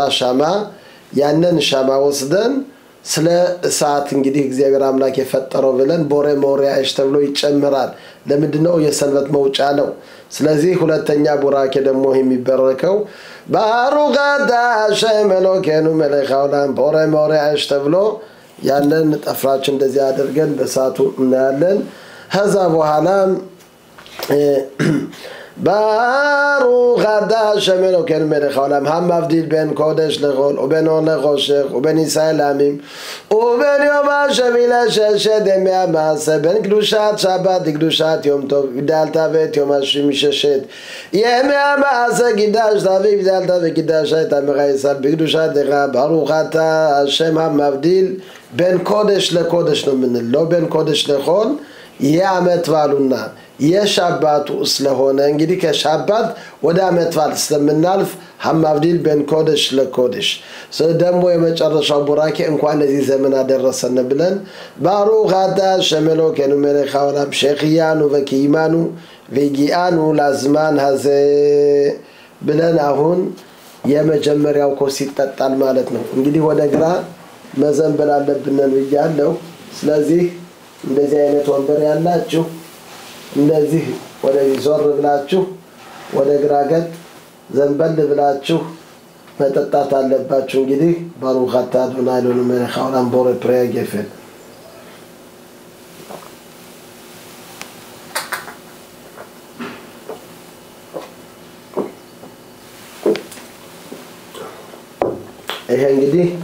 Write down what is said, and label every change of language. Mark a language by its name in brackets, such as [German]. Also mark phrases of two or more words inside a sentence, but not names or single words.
[Amharic] ሻማ ያንን ሻማ ወስደን ስለ ሰዓት እንግዲህ እግዚአብሔር አምላክ የፈጠረው ብለን [Hebrew] בורא מאורי האש [Amharic] ተብሎ ይጨምራል ለምንድነው የሰንበት መውጫ ነው ስለዚህ ሁለተኛ ቡራኬ ደግሞ የሚበረከው [Hebrew] ברוך אתה אלוהינו מלך העולם בורא מאורי האש [Amharic] ተብሎ ያንን ጠፍራችን እንደዚህ አድርገን በሳቱ እናያለን ከዛ በኋላ [Hebrew] ברוך אתה אלוהינו מלך העולם המבדיל בין קודש לחול ובין אור לחושך ובין ישראל לעמים ובין יום השביעי לששת ימי המעשה בין קדושת שבת לקדושת יום טוב גידלת ואת יום השביעי מששת ימי המעשה קידשת והגדלת וקידשת את עמך ישראל בקדושתך ברוך אתה השם המבדיל בין קודש לקודש [Amharic] ነው የምንለው [Hebrew] בין קודש לחול [Amharic] የዓመት በዓሉና የሻባቱ ስለሆነ እንግዲህ ከሻባት ወደ ዓመት በዓል ስለምናልፍ [Hebrew] המבדיל בין קודש [Amharic] ለקודש ደግሞ የመጨረሻው ቡራኬ እንኳን ለዚህ ዘመን አደረሰን ብለን [Hebrew] ברוך אתה אלוהינו מלך העולם שהחיינו וקיימנו והגיענו לזמן הזה [Amharic] ብለን አሁን የመጀመሪያው ኮስ ይጠጣል ማለት ነው እንግዲህ ወደ ግራ መዘንበል አለብን ብያለሁ ስለዚህ እንደዚህ አይነት ወንበር ያላችሁ እንደዚህ ወደ ዞር ብላችሁ ወደ ግራ ገጥ ዘንበል ብላችሁ መጠጣት አለባችሁ እንግዲህ [Hebrew] ברוך אתה אדוני אלוהינו מלך [Amharic] העולם [Hebrew] בורא פרי הגפן [Amharic] ይሄ እንግዲህ